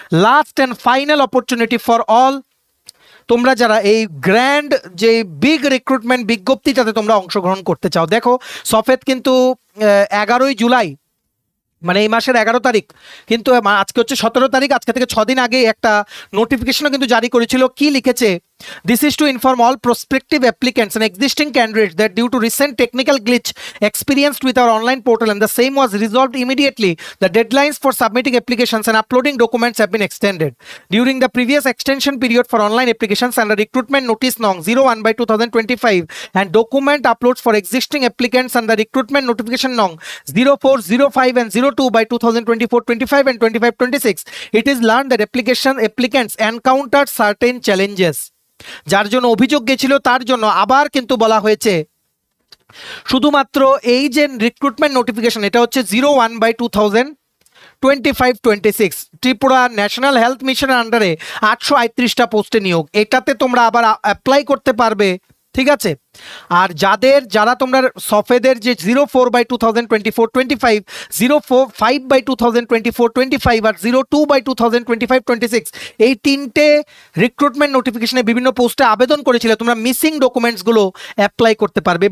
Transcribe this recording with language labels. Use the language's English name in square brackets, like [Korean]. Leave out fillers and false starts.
[English] last and final opportunity for all, [Bangla] তোমরা যারা এই গ্র্যান্ড যে বিগ রিক্রুটমেন্ট বিজ্ঞপ্তিটাতে তোমরা অংশগ্রহণ করতে চাও। দেখো সফেদ কিন্তু 11ই জুলাই, মানে এই মাসের 11 তারিখ, কিন্তু আজকে হচ্ছে 17 তারিখ, আজকে থেকে 6 দিন আগে একটা নোটিফিকেশনও কিন্তু জারি করেছিল। কি লিখেছে? [English] This is to inform all prospective applicants and existing candidates that due to recent technical glitch experienced with our online portal and the same was resolved immediately, the deadlines for submitting applications and uploading documents have been extended. During the previous extension period for online applications under recruitment notice Nong 01/2025 and document uploads for existing applicants under recruitment notification Nong 0405 and 02/2024-25 and 25-26, it is learned that applicants encountered certain challenges. [Bangla] যার জন্য অভিযোগ গেছিল, তার জন্য আবার কিন্তু বলা হয়েছে শুধুমাত্র এই যে রিক্রুটমেন্ট নোটিফিকেশন, এটা হচ্ছে 01/2025-26 ত্রিপুরা ন্যাশনাল হেলথ মিশনের আন্ডারে 838টা পোস্টে নিয়োগ। এটাতে তোমরা আবার অ্যাপ্লাই করতে পারবে। ঠিক আছে, আর যারা তোমরা সফেদের যে 04/2024-25, 05/2024-25 আর 02/2025-26 এই 3টে রিক্রুটমেন্ট নোটিফিকেশনে বিভিন্ন পোস্টে আবেদন করেছিলে, তোমরা মিসিং ডকুমেন্টসগুলো অ্যাপ্লাই করতে পারবে।